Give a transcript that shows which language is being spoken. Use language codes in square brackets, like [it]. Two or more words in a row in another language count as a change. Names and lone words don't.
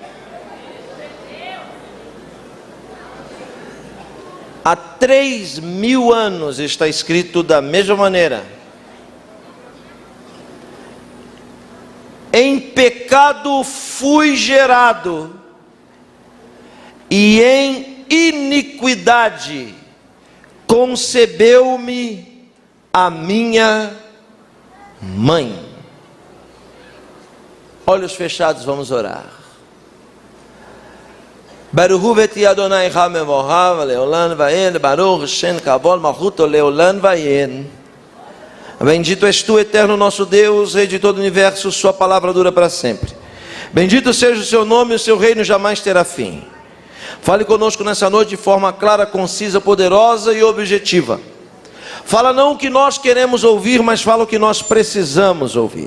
[pt] Há 3.000 anos está escrito da mesma maneira: em pecado fui gerado, e em iniquidade concebeu-me a minha mãe. Olhos fechados, vamos orar. [he] ברוך אתה אדוני המבורך לעולם ועד ברוך שם כבוד מלכותו לעולם ועד. [pt] Bendito és tu, eterno nosso Deus, Rei de todo o universo, sua palavra dura para sempre. Bendito seja o seu nome, o seu reino jamais terá fim. Fale conosco nessa noite de forma clara, concisa, poderosa e objetiva. Fala não o que nós queremos ouvir, mas fala o que nós precisamos ouvir.